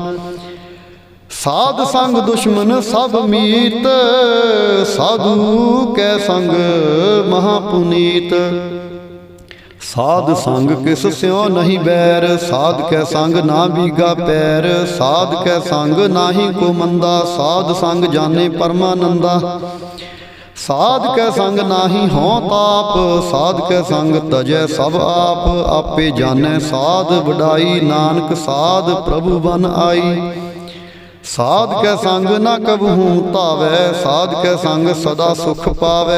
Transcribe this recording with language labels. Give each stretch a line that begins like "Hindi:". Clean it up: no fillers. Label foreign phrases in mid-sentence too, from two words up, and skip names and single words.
Punjabi: ਸਾਧ ਸੰਗ ਦੁਸ਼ਮਨ ਸਭ ਮੀਤ, ਸਾਧੂ ਕੈ ਸੰਗ ਮਹਾ ਪੁਨੀਤ। ਸਾਧ ਸੰਗ ਕਿਸ ਸਿਉ ਨਹੀਂ ਬੈਰ, ਸਾਧ ਕੈ ਸੰਗ ਨਾ ਬੀਗਾ ਪੈਰ। ਸਾਧ ਕੈ ਸੰਗ ਨਾਹੀ ਕੋ ਮੰਦਾ, ਸਾਧ ਸੰਗ ਜਾਣੇ ਪਰਮਾਨੰਦਾ। ਸਾਧ ਕੈ ਸੰਗ ਨਾਹੀ ਹੋਂ ਤਾਪ, ਸਾਧ ਕੈ ਸੰਗ ਤਜੈ ਸਭ ਆਪ। ਆਪੇ ਜਾਨੈ ਸਾਧ ਵਡਾਈ, ਨਾਨਕ ਸਾਧ ਪ੍ਰਭੂ ਬਨ ਆਈ। ਸਾਧ ਕੈ ਸੰਗ ਨ ਕਬਹੂੰ ਤਾਵੈ, ਸਾਧ ਕੈ ਸੰਗ ਸਦਾ ਸੁਖ ਪਾਵੈ।